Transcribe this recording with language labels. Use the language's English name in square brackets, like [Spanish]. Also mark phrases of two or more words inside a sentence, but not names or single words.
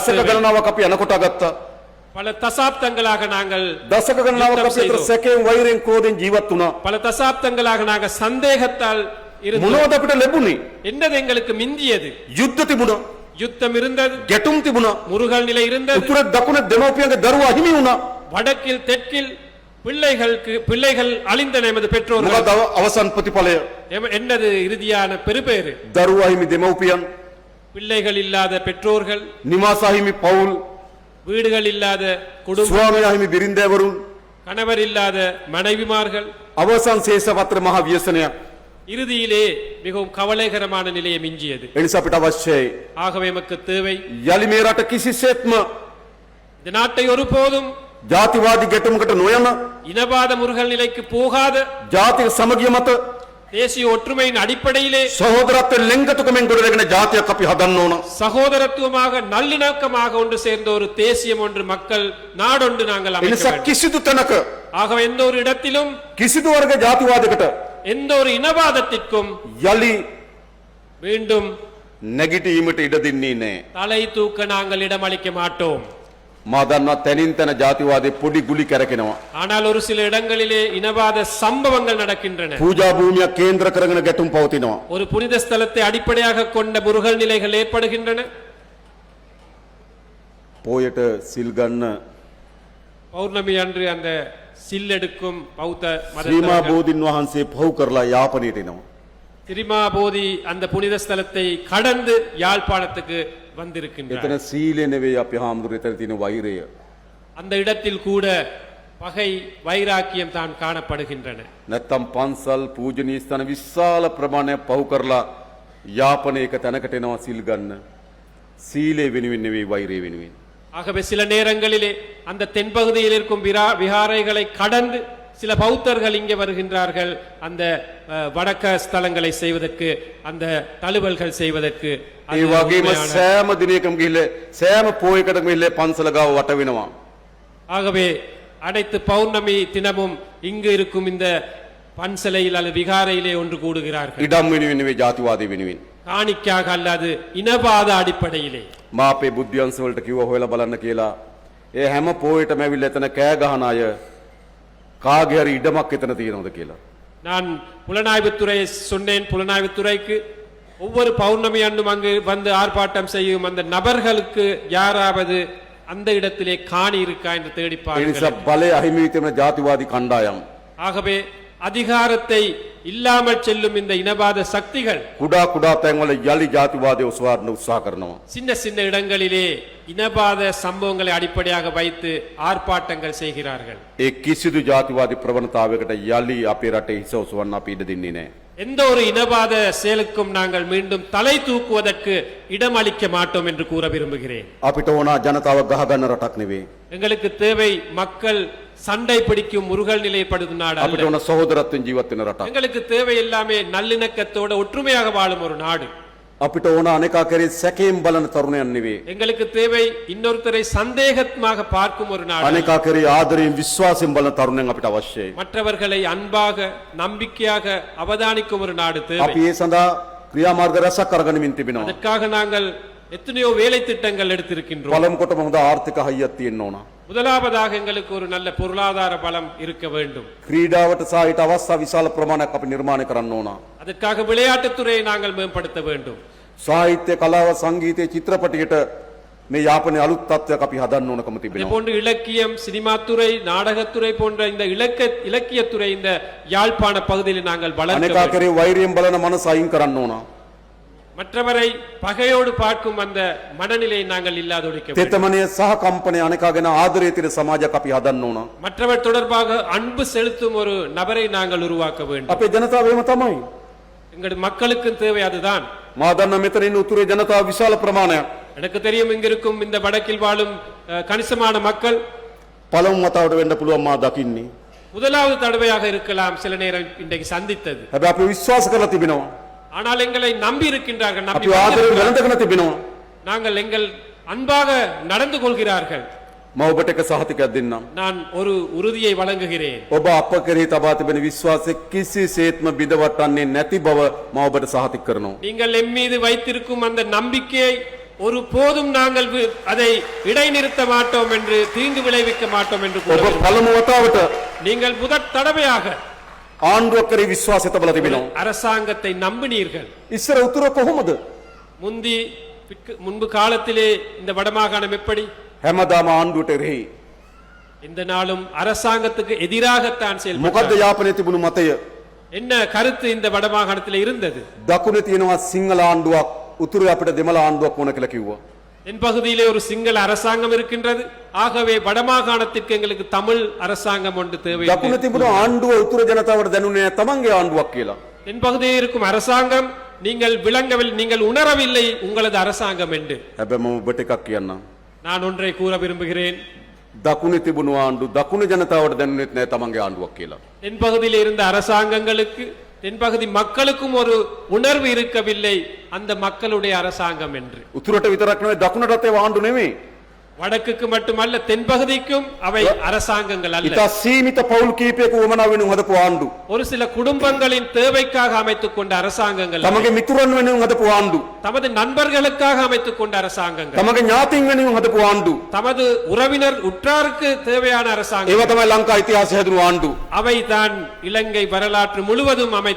[Sinhala] දශක [Tamil] தேவை. [Sinhala] ගණනාවක් අපි අනකොට ගත්තා. [Tamil] பல தசாப்தங்களாக நாங்கள் [Sinhala] දශක ගණනාවක් අපි අතර සැකයෙන් වෛරයෙන් ක්‍රෝධයෙන් ජීවත් වුණා. [Tamil] பல தசாப்தங்களாக நாங்கள் சந்தேகத்தால் இருந்தோம். [Sinhala] මොනවද අපිට ලැබුණේ? [Tamil] என்னது எங்களுக்கு மிஞ்சியது? [Sinhala] යුද්ධ තිබුණා. [Tamil] யுத்தம் இருந்தது, [Sinhala] ගැටුම් තිබුණා. [Tamil] முருகல் நிலை இருந்தது, [Sinhala] උතුරේ දකුණේ දෙමව්පියන්ගේ දරුවා අහිමි වුණා. [Tamil] வடக்கில் தெற்கில் பிள்ளைகள் அழிந்தன. எமது பெற்றோர்கள். [Sinhala] මොකද අවසන් ප්‍රතිඵලය? [Tamil] என்னது இறுதியான பெருபேறு? [Sinhala] දරුවා අහිමි දෙමව්පියන්, [Tamil] பிள்ளைகள் இல்லாத பெற்றோர்கள், [Sinhala] නිවාස අහිමි පවුල්, [Tamil] வீடுகள் இல்லாத குடும்பம், [Sinhala] ස්වාමී අහිමි බිරින්දෑවරුන්, [Tamil] கணவர் இல்லாத மனைவிமார்கள். [Sinhala] අවසන් ශේෂපත්‍ර මහ ව්‍යසනයක්. [Tamil] இறுதியிலே மிகவும் கவலைகரமான நிலையை மிஞ்சியது. [Sinhala] ඒ නිසා අපිට අවශ්‍යයි [Tamil] ஆகவே எமக்கு தேவை, [Sinhala] යලි මේ රට කිසිසේත්ම [Tamil] இந்த நாட்டை ஒருபோதும் [Sinhala] ජාතිවාදී ගැටුමකට නොයන, [Tamil] இனவாத முருகல் நிலைக்கு போகாத, [Sinhala] ජාතික සමගිය මත [Tamil] தேசிய ஒற்றுமையின் அடிப்படையிலே [Sinhala] සහෝදරත්වයෙන් ලෙන්ගතුකමෙන් ගොඩනැගෙන ජාතියක් අපි හදන්න ඕන. [Tamil] சகோதரத்துவமாக நல்லிணக்கமாக ஒன்று சேர்ந்த ஒரு தேசியம் ஒன்று, மக்கள் நாடொன்று நாங்கள் [Sinhala] ඒ [Tamil] அமைக்க [Sinhala] නිසා [Tamil] வேண்டும். [Sinhala] කිසිදු තැනක [Tamil] ஆகவே எந்த ஒரு இடத்திலும் [Sinhala] කිසිදු වර්ග ජාතිවාදයකට [Tamil] எந்த ஒரு இனவாதத்திற்கும் [Sinhala] යලි [Tamil] மீண்டும் [Sinhala] නැගිටීමට ඉඩ දෙන්නේ නැහැ. [Tamil] தலை தூக்க நாங்கள் இடமளிக்க மாட்டோம். [Sinhala] මා දන්නවා තැනින් තැන ජාතිවාදී පොඩි ගුලි කැරකෙනවා. [Tamil] ஆனால் ஒரு சில இடங்களிலே இனவாத சம்பவங்கள் நடக்கின்றன. [Sinhala] පූජා භූමියක් කේන්ද්‍ර කරගෙන ගැටුම් පවතිනවා. [Tamil] ஒரு புனித ஸ்தலத்தை அடிப்படையாக கொண்ட முருகல் நிலைகள் ஏற்படுகின்றன. [Sinhala] පෝයට සිල් ගන්න [Tamil] பௌர்ணமி அன்று அந்த සිල්ලෙඩුக்கும் பௌத்த [Sinhala] ශ්‍රීමා [Tamil] மத [Sinhala] බෝධින් වහන්සේ පහු කරලා යාපනයට එනවා. [Tamil] திரிமா போதி அந்த புனித ஸ்தலத்தை கடந்து யாழ்ப்பாணத்துக்கு வந்திருக்கின்றார். [Sinhala] එතන සීලය නෙවෙයි අපි හාමුදුරුවෝ එතන තියෙන වෛරය. [Tamil] அந்த இடத்தில் கூட பகை வைராக்கியம் தான் காணப்படுகின்றன. [Sinhala] නැත්තම් පන්සල් පූජනීය ස්ථාන විශාල ප්‍රමාණයක් පහු කරලා යාපනයක තැනකට එනවා සිල් ගන්න. සීලය වෙනුවෙන් නෙවෙයි වෛරය වෙනුවෙන්. [Tamil] ஆகவே சில நேரங்களிலே அந்த தென்பகுதியில் இருக்கும் விகாரைகளை கடந்து சில பௌத்தர்கள் இங்கே வருகின்றார்கள் அந்த வடக்க ஸ்தலங்களை செய்வதற்கு அந்த தழுவல்கள் செய்வதற்கு. அது [Sinhala] ඒ වගේම [Tamil] உண்மையான- [Sinhala] සෑම දිනයකම ගිහිල්ලා සෑම පොයකටම ගිහිල්ලා පන්සල ගාව වට වෙනවා. [Tamil] ஆகவே அனைத்து பௌர்ணமி தினமும் இங்கு இருக்கும் இந்த பன்சலையில் அல்லது விகாரையிலே ஒன்று கூடுகிறார்கள். [Sinhala] ඉඩම් වෙනුවෙන් නෙවෙයි ජාතිවාදය වෙනුවෙන්. [Tamil] காணிக்காக அல்லது இனவாத அடிப்படையிலே. [Sinhala] මා අපේ බුද්ධ්‍යංශ වලට කිව්වා හොයලා බලන්න කියලා. ඒ හැම පොයටම ඇවිල්ලා එතන කෑ ගහන අය කාගේ හරි ඉඩමක් එතන තියෙනවද කියලා. [Tamil] நான் புலனாய்வுத்துறையை சொன்னேன். புலனாய்வுத்துறைக்கு ஒவ்வொரு பௌர்ணமி அன்றும் அங்கு வந்து ஆர்ப்பாட்டம் செய்யும் அந்த நபர்களுக்கு யாராவது அந்த இடத்திலே காணி இருக்கா என்று தேடி [Sinhala] ඒ [Tamil] பாருங்கள். [Sinhala] නිසා බලය අහිමි වී තිබෙන ජාතිවාදී කණ්ඩායම් [Tamil] ஆகவே அதிகாரத்தை இல்லாமல் செல்லும் இந்த இனவாத சக்திகள் [Sinhala] කුඩා කුඩා තැන්වල යලි ජාතිවාදය උස්වාදන උත්සාහ කරනවා. [Tamil] சின்ன சின்ன இடங்களிலே இனவாத சம்பவங்களை அடிப்படையாக வைத்து ஆர்ப்பாட்டங்கள் செய்கிறார்கள். [Sinhala] ඒ කිසිදු ජාතිවාදී ප්‍රවණතාවයකට යලි අපේ රටේ හිස ඔසවන්න අපි ඉඩ දෙන්නේ නැහැ. [Tamil] எந்த ஒரு இனவாத செயலுக்கும் நாங்கள் மீண்டும் தலை தூக்குவதற்கு இடமளிக்க மாட்டோம் என்று கூற விரும்புகிறேன். [Sinhala] අපිට ඕන ජනතාව ගහගන්න රටක් නෙවෙයි. [Tamil] எங்களுக்கு தேவை மக்கள் சண்டை பிடிக்கும் முருகல் நிலைப்படுத்தும் நாடு [Sinhala] අපිට [Tamil] அல்ல. [Sinhala] ඕන සහෝදරත්වයෙන් ජීවත් වෙන රටක්. [Tamil] எங்களுக்கு தேவை எல்லாமே நல்லிணக்கத்தோட ஒற்றுமையாக வாழும் ஒரு நாடு. [Sinhala] අපිට ඕන අනේකා කරේ සැකයෙන් බලන තරුණයන් නෙවෙයි. [Tamil] எங்களுக்கு தேவை இன்னொருத்தரை சந்தேகமாக பார்க்கும் ஒரு நாடு. [Sinhala] අනේකා කරේ ආදරයෙන් විශ්වාසයෙන් බලන තරුණයන් අපිට අවශ්‍යයි. [Tamil] மற்றவர்களை அன்பாக நம்பிக்கையாக அவதானிக்கும் ஒரு நாடு தேவை. [Sinhala] අපි ඒ සඳහා ක්‍රියාමාර්ග රැසක් අරගෙනමින් තිබෙනවා. [Tamil] அதற்காக நாங்கள் எத்தனையோ வேலை திட்டங்கள் எடுத்திருக்கின்றோம். [Sinhala] පළමු කොටම හොඳ ආර්ථික හයියක් තියෙන්න ඕන. [Tamil] முதலாவதாக எங்களுக்கு ஒரு நல்ல பொருளாதார பலம் இருக்க வேண்டும். [Sinhala] ක්‍රීඩාවට සහ ඊට අවස්ථා විශාල ප්‍රමාණයක් අපි නිර්මාණය කරන්න ඕන. [Tamil] அதற்காக விளையாட்டுத்துறையை நாங்கள் மேம்படுத்த வேண்டும். [Sinhala] සාහිත්‍ය කලාව සංගීතය චිත්‍රපටයට මේ යාපනයේ අලුත් තත්ත්වයක් අපි හදන්න ඕනකම [Tamil] இதே [Sinhala] තිබෙනවා. [Tamil] போன்று இலக்கியம் சினிமாத்துறை நாடகத்துறை போன்ற இந்த இலக்கியத்துறை இந்த யாழ்ப்பாண பகுதியில் நாங்கள் வளர்க்க [Sinhala] අනේකා [Tamil] வேண்டும். [Sinhala] කරේ වෛරයෙන් බලන මනස අයින් කරන්න ඕන. [Tamil] மற்றவரை பகையோடு பார்க்கும் அந்த மனநிலையை நாங்கள் இல்லாதொழிக்க வேண்டும். [Sinhala] තෙතමනය සහ කම්පනය අනේකා ගැන ආදරය තියෙන සමාජයක් අපි හදන්න ඕන. [Tamil] மற்றவர் தொடர்பாக அன்பு செலுத்தும் ஒரு நபரை நாங்கள் உருவாக்க வேண்டும். [Sinhala] අපේ ජනතාව එහෙම තමයි. [Tamil] எங்களுடைய மக்களுக்கும் தேவை அதுதான். [Sinhala] මා දන්න මෙතන ඉන්න උතුරේ ජනතාව විශාල ප්‍රමාණයක් [Tamil] எனக்கு தெரியும் இங்கிருக்கும் இந்த வடக்கில் வாழும் கணிசமான மக்கள் [Sinhala] පළමු වතාවට වෙන්න පුළුවන් මා දකින්නේ. [Tamil] முதலாவது தடவையாக இருக்கலாம் சில நேரம் இன்றைக்கு சந்தித்தது. [Sinhala] හැබැයි අපි විශ්වාස කරලා තිබෙනවා. [Tamil] ஆனால் எங்களை நம்பி இருக்கின்றார்கள். நம்பி [Sinhala] අපි ආදරයෙන් [Tamil] வந்திருக்கிறார்கள். [Sinhala] වැළඳගෙන තිබෙනවා. [Tamil] நாங்கள் எங்கள் அன்பாக நடந்து கொள்கிறார்கள். [Sinhala] මම ඔබට එක සහතිකයක් දෙන්නම්. [Tamil] நான் ஒரு உறுதியை வழங்குகிறேன். [Sinhala] ඔබ අප කෙරෙහි තබා තිබෙන විශ්වාසය කිසිසේත්ම බිඳවටන්නේ නැති බව මම ඔබට සහතික කරනවා. [Tamil] நீங்கள் எம் மீது வைத்திருக்கும் அந்த நம்பிக்கையை ஒரு போதும் நாங்கள் அதை இடைநிறுத்த மாட்டோம் என்று தீங்கு விளைவிக்க மாட்டோம் என்று [Sinhala] ඔබ [Tamil] கூறுகிறோம். [Sinhala] පළමු වතාවට [Tamil] நீங்கள் முதற் தடவையாக [Sinhala] ආණ්ඩුවක් කරේ විශ්වාසය තබලා තිබෙනවා. [Tamil] அரசாங்கத்தை நம்பினீர்கள். [Sinhala] ඉස්සර උතුර කොහොමද? [Tamil] முன்பு காலத்திலே இந்த வடமாகாணம் எப்படி? [Sinhala] හැමදාම ආණ්ඩුවට එරෙහි. [Tamil] இந்த நாளும் அரசாங்கத்துக்கு எதிராகத்தான் [Sinhala] මොකද්ද [Tamil] செயல்பட்டார். [Sinhala] යාපනයේ තිබුණු මතය? [Tamil] என்ன கருத்து இந்த வடமாகாணத்தில் இருந்தது? [Sinhala] දකුණේ තියෙනවා සිංහල ආණ්ඩුවක්, උතුරේ අපිට දෙමළ ආණ්ඩුවක් ඕන කියලා කිව්වා. [Tamil] தென் பகுதியிலே ஒரு சிங்கள அரசாங்கம் இருக்கின்றது. ஆகவே வடமாகாணத்திற்கு எங்களுக்கு தமிழ் அரசாங்கம் ஒன்று தேவை. [Sinhala] දකුණේ තිබුණු ආණ්ඩුව උතුර ජනතාවට දැනුනේ නැහැ තමන්ගේ ආණ්ඩුවක් කියලා. [Tamil] தென் பகுதியில் இருக்கும் அரசாங்கம் நீங்கள் விளங்கவில்லை, நீங்கள் உணரவில்லை உங்களது அரசாங்கம் என்று. [Sinhala] හැබැයි මම ඔබට එකක් කියන්නම්. [Tamil] நான் ஒன்றை கூற விரும்புகிறேன். [Sinhala] දකුණේ තිබුණු ආණ්ඩු දකුණු ජනතාවට දැනුනේත් නැහැ තමන්ගේ ආණ්ඩුවක් කියලා. [Tamil] தென் பகுதியில் இருந்த அரசாங்கங்களுக்கு தென்பகுதி மக்களுக்கும் ஒரு உணர்வு இருக்கவில்லை அந்த மக்களுடைய அரசாங்கம் என்று. [Sinhala] උතුරට විතරක් නෙවෙයි දකුණටත් ඒ ආණ්ඩු නෙවෙයි. [Tamil] வடக்குக்கு மட்டுமல்ல தென்பகுதிக்கும் அவை அரசாங்கங்கள் அல்ல. [Sinhala] ඉතා සීමිත පවුල් කීපයක වමනා වෙනුම් හදපු ආණ්ඩු. [Tamil] ஒரு சில குடும்பங்களின் தேவைக்காக அமைத்துக் கொண்ட அரசாங்கங்கள் அல்ல. [Sinhala] තමගේ මිතුරන් වෙනුම් හදපු ආණ්ඩු. [Tamil] தமது நண்பர்களுக்காக அமைத்துக் கொண்ட அரசாங்கங்கள், [Sinhala] තමගේ ඥාතීන් වෙනුම් හදපු ආණ්ඩු. [Tamil] தமது உறவினர் உற்றாருக்கு தேவையான [Sinhala] ඒව [Tamil] அரசாங்கம். [Sinhala] තමයි ලංකා ඉතිහාසය හැදුණු ආණ්ඩු. [Tamil] அவை தான் இலங்கை வரலாற்று முழுவதும் அமைத்த